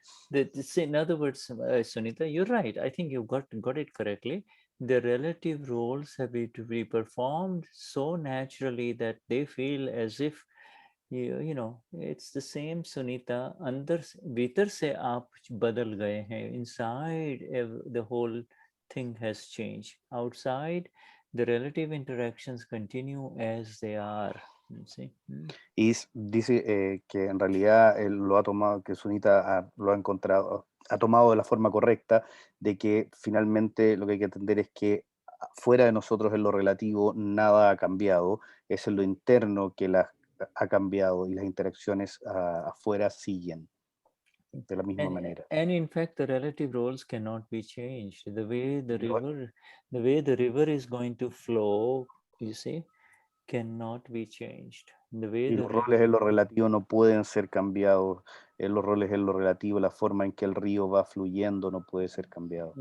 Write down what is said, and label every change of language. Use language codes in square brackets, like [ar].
[en] In other words, Sunita, you're right. I think you got it correctly. The relative roles have to be performed so naturally that they feel as if it's the same Sunita. [hi] अंदर भीतर से आप बदल गए हैं. [en] Inside, the whole thing has changed. Outside, the relative interactions continue as they are. [es] ¿Sí? Y dice que en realidad él lo ha tomado, que Sunita lo ha encontrado, ha tomado de la forma correcta, de que finalmente lo que hay que entender es que fuera de nosotros en lo relativo nada ha cambiado, es en lo interno que ha cambiado y las interacciones afuera siguen de la misma manera. [en] And in fact, the relative roles cannot be changed. The way the river is going to flow, you see, cannot be changed. [es] Y los roles en lo relativo no pueden ser cambiados. Los roles en lo relativo, la forma en que el río va fluyendo no puede ser cambiado.